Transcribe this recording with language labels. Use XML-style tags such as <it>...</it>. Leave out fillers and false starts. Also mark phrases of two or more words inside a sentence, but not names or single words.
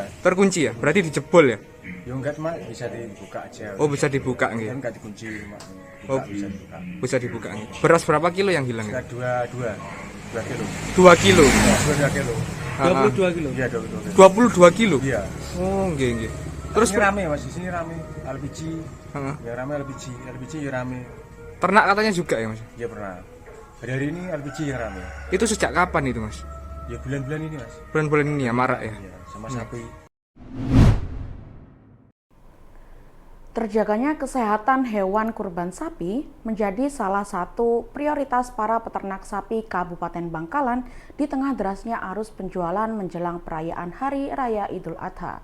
<id>Terkunci ya? Berarti dijebol ya? Ya enggak cuma bisa dibuka aja. Oh, bisa dibuka nggih. Kan enggak dikunci cuma Oh. bisa dibuka. Bisa dibuka nggih. Beras berapa kilo yang hilang? Kita 2 kilo. 2 kilo. Ya, 2 kilo. 22 kilo. Iya, 22 kilo. 22 kilo. Iya. Oh, nggih nggih. Terus Terus ini rame Mas, di sini rame LPG. Heeh. Ya rame LPG ya rame. Ternak katanya juga ya, Mas? Ya pernah. Hari ini LPG yang rame. Itu sejak kapan itu, Mas? Ya bulan-bulan ini Mas. Bulan-bulan ini ya marak ya? Iya, sama sapi. Terjaganya kesehatan hewan kurban sapi menjadi salah satu prioritas para peternak sapi Kabupaten Bangkalan di tengah derasnya arus penjualan menjelang perayaan Hari Raya Idul Adha.</id>